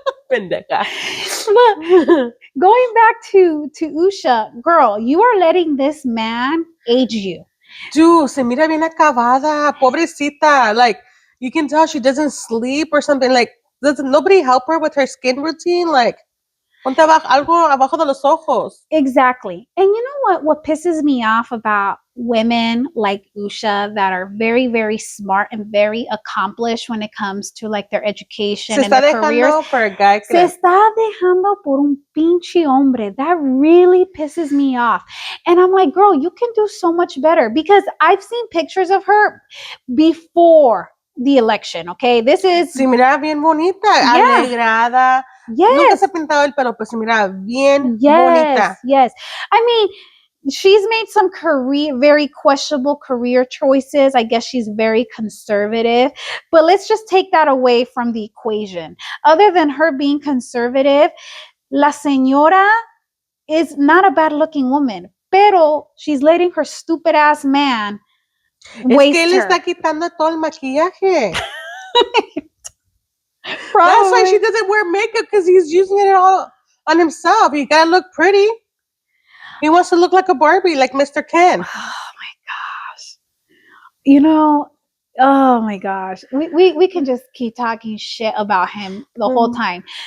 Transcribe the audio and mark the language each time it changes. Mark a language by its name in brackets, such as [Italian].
[Spanish] Pendeja. [English] But going back to Usha, girl, you are letting this man age you. [Spanish] Dude, se mira bien acabada, pobrecita. [English] Like, you can tell she doesn't sleep or something. Like, does nobody help her with her skin routine? [Spanish] Like, algo abajo de los ojos. [English] Exactly. And you know what pisses me off about women like Usha that are very, very smart and very accomplished when it comes to like their education [Spanish] Se [English] and [Spanish] está [English] their careers. [Spanish] dejando [English] for a guy [Spanish] Se está dejando por un pinche hombre. [English] That really pisses me off. And I'm like, girl, you can do so much better, because I've seen pictures of her before the election, okay? This is... [Spanish] Se miraba bien bonita, alegrada. [English] Yes. [Spanish] Nunca se ha pintado el pelo, pero se miraba bien bonita. [English] Yes. I mean, she's made some very questionable career choices. I guess she's very conservative, but let's just take that away from the equation. Other than her being conservative, [Spanish] la señora [English] is not a bad looking woman, [Spanish] pero [English] she's letting her stupid ass man waste [Spanish] que él [English] her. [Spanish] Está quitando todo el maquillaje. [English] Probably. That's why she doesn't wear makeup, because he's using it all on himself. He gotta look pretty. He wants to look like a Barbie, like Mr. Ken. Oh my gosh. You know, oh my gosh. We can just keep talking shit about him the whole time.